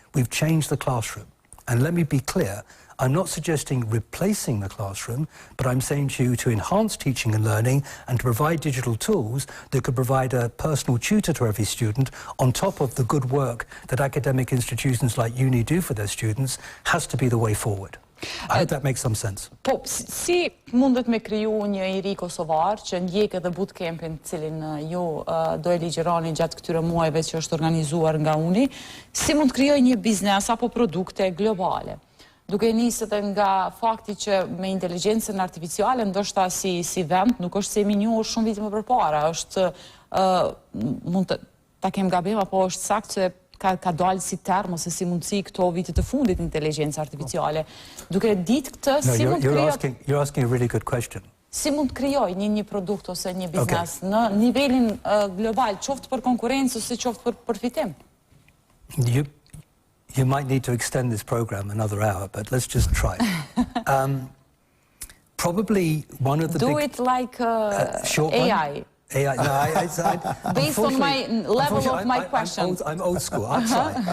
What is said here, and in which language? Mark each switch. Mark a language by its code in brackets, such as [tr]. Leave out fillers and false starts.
[en] We've changed the classroom. And let me be clear, I'm not suggesting replacing the classroom, but I'm saying to you to enhance teaching and learning and to provide digital tools that could provide a personal tutor to every student on top of the good work that academic institutions like UNI do for their students has to be the way forward. I hope that makes some sense. [sq] Po, si mundet me kriju një iri kosovar që ndjek edhe bootcampin cilin ju do e ligjëroni gjatë këtyre muajve që është organizuar nga UNI, si mund të krijoj një biznes apo produkte globale? Duke nisët nga fakti që me inteligjencën artificiale ndoshta si vend nuk është se jemi njohur shumë vite më përpara, është mund të ta kem gabim, apo është sakt që ka dalë si term ose si mundësi këto vitet të fundit inteligjencë artificiale. Duke ditë këtë, si mund krijoj... [en] You're asking a really good question. [sq] Si mund krijoj një produkt ose një biznes në nivelin global, qoftë për konkurrencë ose qoftë për përfitim? [en] You might need to extend this program another hour, but let's just try. Probably one of the Do it like AI. AI. No, based on my level of my question. I'm old school. I'll try.